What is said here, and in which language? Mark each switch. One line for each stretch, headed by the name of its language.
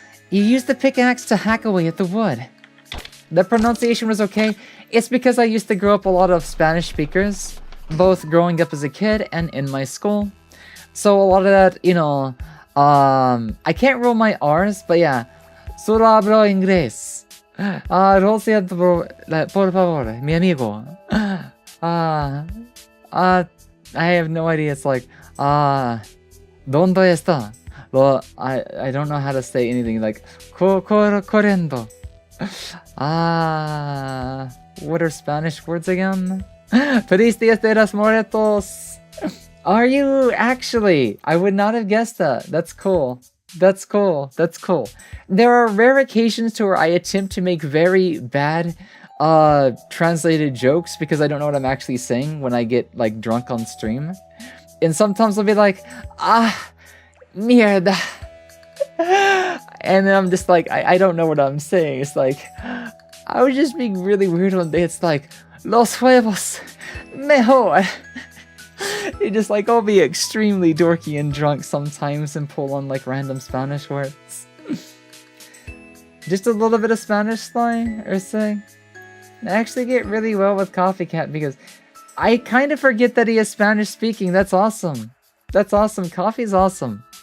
English: You used the pickaxe to hack away at the wood. The pronunciation was okay. It's because I used to grow up a lot of Spanish speakers, both growing up as a kid and in my school. So a lot of that, you know, I can't roll my R's, but yeah.
Spanish: Solo hablo inglés. Lo siento por favor, mi amigo.
English: I have no idea. It's like,
Spanish: ¿dónde está?
English: Well, I don't know how to say anything like corriendo. What are Spanish words again?
Spanish: Feliz Dia de los Muertos.
English: Are you actually? I would not have guessed that. That's cool. That's cool. That's cool. There are rare occasions to where I attempt to make very bad translated jokes because I don't know what I'm actually saying when I get like drunk on stream. And sometimes I'll be like, mierda. And then I'm just like, I don't know what I'm saying. It's like, I was just being really weird one day. It's like,
Spanish: los huevos, mejor.
English: It just like, I'll be extremely dorky and drunk sometimes and pull on like random Spanish words. Just a little bit of Spanish slang or saying. I actually get really well with Coffee Cat because I kind of forget that he is Spanish speaking. That's awesome. That's awesome. Coffee's awesome.